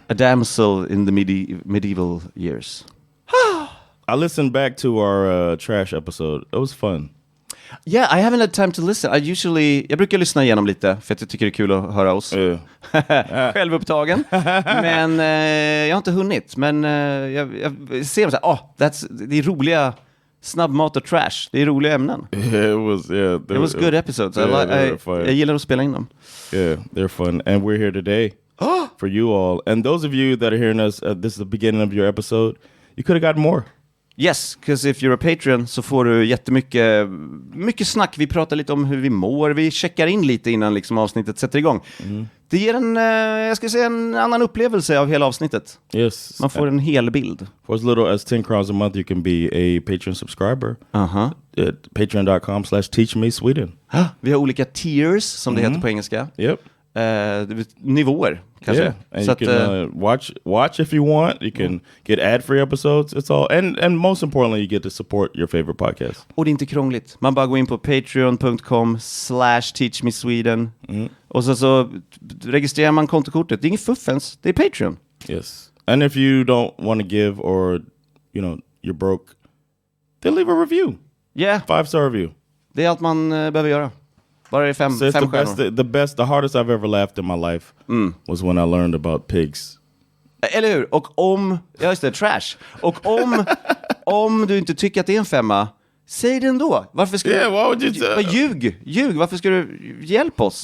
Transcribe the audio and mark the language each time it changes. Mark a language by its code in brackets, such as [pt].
[en] A damsel in the medieval years. I listened back to our trash episode. It was fun. Yeah, I haven't had time to listen. [sv] Jag brukar lyssna igenom lite för att jag tycker det är kul att höra oss. Självupptagen. Men jag har inte hunnit. Men jag ser så här, det är roliga snabbmat och trash. Det är roliga ämnen. [en] It was good episodes. [sv] Jag gillar att spela in dem. [en] Yeah, they're fun. And we're here today for you all. And those of you that are hearing us, this is the beginning of your episode. You could have got more. Yes, because if you're a Patreon [sv] så får du jättemycket snack. Vi pratar lite om hur vi mår. Vi checkar in lite innan liksom avsnittet sätter igång. Det ger en annan upplevelse av hela avsnittet. [en] Yes. [sv] Man får en hel bild. [en] For as little as 10 crowns a month, you can be a Patreon subscriber. At patreon.com/teachmesweden. [sv] Vi har olika tiers, som det heter på engelska. [en] Yep. [sv] Nivåer, kanske. [en] Yeah. And you can watch if you want. You can get ad-free episodes. It's all, and most importantly, you get to support your favorite podcast. [sv] Och det är inte krångligt. Man bara går in på patreon.com/teachmesweden. Och så registrerar man kontokortet. Det är inget fuffens, det är Patreon. [en] Yes. And if you don't want to give, or you're broke, then leave a review. Yeah. 5-star review. Det [sv] är allt man behöver göra. Bara det är fem stjärnor. [en] The hardest I've ever laughed in my life was when I learned about pigs. [sv] Eller hur? Och trash. Och om du inte tycker att det är en 5, säg det ändå. Varför ska [en] why would you [sv] ljug. Varför ska du hjälpa oss?